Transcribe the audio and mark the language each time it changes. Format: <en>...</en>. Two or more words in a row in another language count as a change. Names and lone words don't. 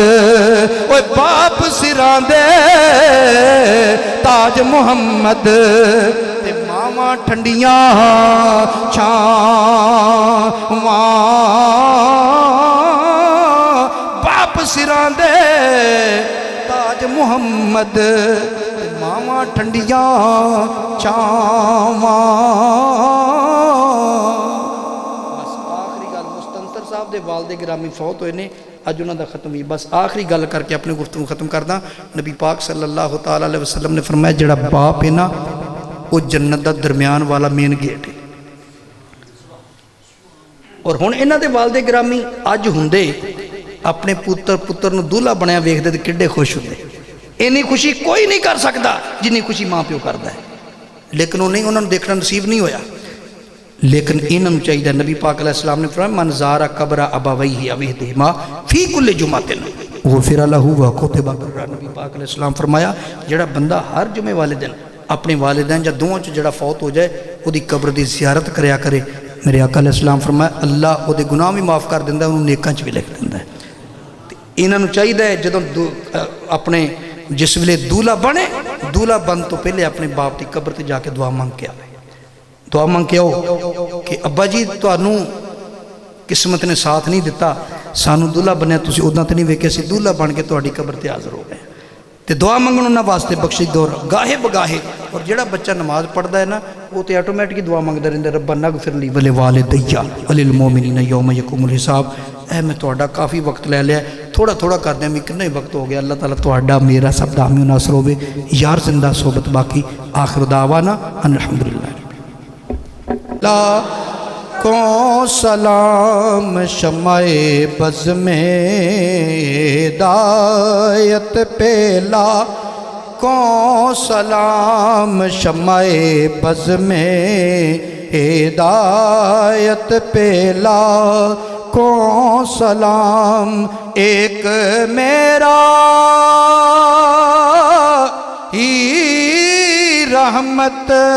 <pa>ਓਏ ਬਾਪ ਸਿਰਾਂ ਦੇ ਤਾਜ ਮੁਹੰਮਦ ਤੇ ਮਾਵਾਂ ਠੰਡੀਆਂ ਛਾਵਾਂ ਬਾਪ ਸਿਰਾਂ ਦੇ ਤਾਜ ਮੁਹੰਮਦ ਤੇ ਮਾਵਾਂ ਠੰਡੀਆਂ ਛਾਵਾਂ। صاحب دے والد گرامی فوت ہوئے نے اج انہاں دا ختم ہوئی۔ بس آخری گل کر کے اپنے گفتگو ختم کردا۔ نبی پاک</pa> <ar>صلی اللہ تعالی علیہ وسلم</ar> <pa>نے فرمایا جڑا باپ ہے نا وہ جنت دا درمیان والا مین گیٹ ہے۔ اور ہن انہاں دے والد گرامی اج ہوندے اپنے پتر نو دولہا بنیا ویکھدے تے کڈے خوش ہوندے۔ اینی خوشی کوئی نہیں کر سکدا جنی خوشی ماں پیو کردا ہے، لیکن انہاں نوں دیکھنا نصیب نہیں ہویا۔ لیکن انہوں نے چاہیے نبی پاک علیہ السلام نے فرمایا</pa> <ar>من زارا قبر ابویہ او احدہما فی کل جمعۃ غفر لہ وکتب برا۔</ar> <pa>نبی پاک علیہ السلام فرمایا جڑا بندہ ہر جمعے والے دن اپنے والدین یا دوواں چ جڑا فوت ہو جائے وہ دی قبر دی زیارت کریا کرے، میرے آقا علیہ السلام فرمایا اللہ وہ دے گناہ بھی معاف کر دیندا ہے، انہوں نیکاں چ بھی لکھ دیندا ہے۔ انہوں نے چاہیے جدوں اپنے جس ویلے دولہا بنے دولہا بن تو پہلے اپنے باپ دی قبر تے جا کے دعا مانگ کے آئے، دعا مانگ کے آؤ کہ ابا جی تانوں قسمت نے ساتھ نہیں دیتا، سانو دولہا بنیا تسی ادھاں تے نہیں ویکھے سی دولہا بن کے تہاڈی قبر تے حاضر ہو گئے تے دعا منگن انہاں واسطے بخشش دور گاہے بگاہے۔ اور جڑا بچہ نماز پڑھدا ہے نا وہ تے آٹومیٹک دعا منگدا رہندا</pa> <ar>ربنا اغفر لی ولوالدیّ وللمؤمنین یوم یقوم الحساب۔</ar> <pa>اے میں تہاڈا کافی وقت لے لیا، تھوڑا تھوڑا کر دیں میں کتنا ہی وقت ہو گیا۔ اللہ تعالیٰ تہاڈا میرا سب دا حامی و ناصر ہوے، یار زندہ صحبت باقی۔</pa> <ar>آخر دعوانا ان الحمدللہ۔</ar> <ur>لاکھوں سلام شمع بز میں ہدایت پہ، لاکھوں سلام شمع بز میں ہدایت پہ، لاکھوں سلام ایک میرا ہی رحمت</ur>